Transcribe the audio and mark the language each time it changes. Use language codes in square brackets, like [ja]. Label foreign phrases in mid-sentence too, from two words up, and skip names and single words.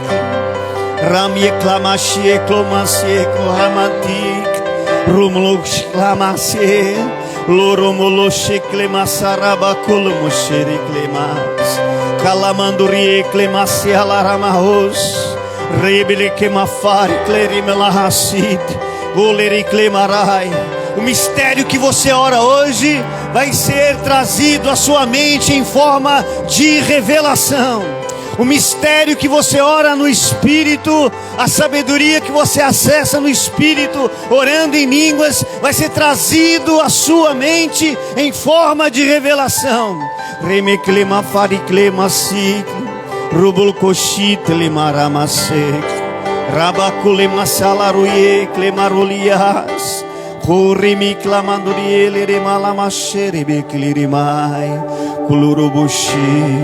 [pt] Ramie clamasie clomasie clamatik. Rumlox clamasie. Loromoloche clemassaraba colomoshere clemas. Calamandurie clemasiala ramahos. Rebele que mafari clerimela racid, goleri clemarai. O mistério que você ora hoje vai ser trazido à sua mente em forma de revelação. O mistério que você ora no Espírito, a sabedoria que você acessa no Espírito, orando em línguas, vai ser trazido à sua mente em forma de revelação. Reme clema fari clema ciclo. Rubul koshit limaramasek. Rabakule masalaruye klemarolias. Horimi clamandurie lere malamashere beklirimai. Kulurubushi.